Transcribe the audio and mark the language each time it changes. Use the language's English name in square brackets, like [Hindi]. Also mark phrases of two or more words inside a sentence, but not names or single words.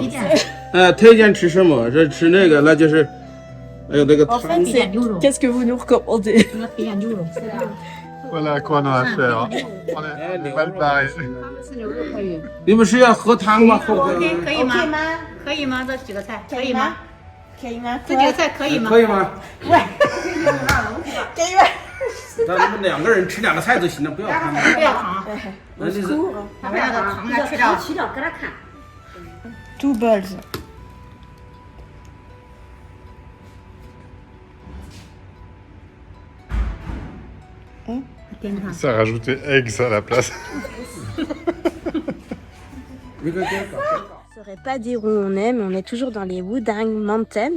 [Chinese] 推荐吃什么？这吃那个，那就是还有那个汤。 [French] Qu'est-ce que vous nous recommandez? Voilà à quoi on a affaire. Hein. On est mal barré. [Chinese] 你们是要喝汤吗？喝可以吗？可以吗？这几个菜可以吗？可以吗？这几个菜可以吗？可以吗？可以吗？那你们2个人吃2个菜就行了，不要汤。不要糖，那就是他把那个糖呢吃掉。 [English] Two balls. [French] Ça a rajouté eggs à la place. Je ne saurais pas dire où on est, mais on est toujours dans les Wudang Mountains.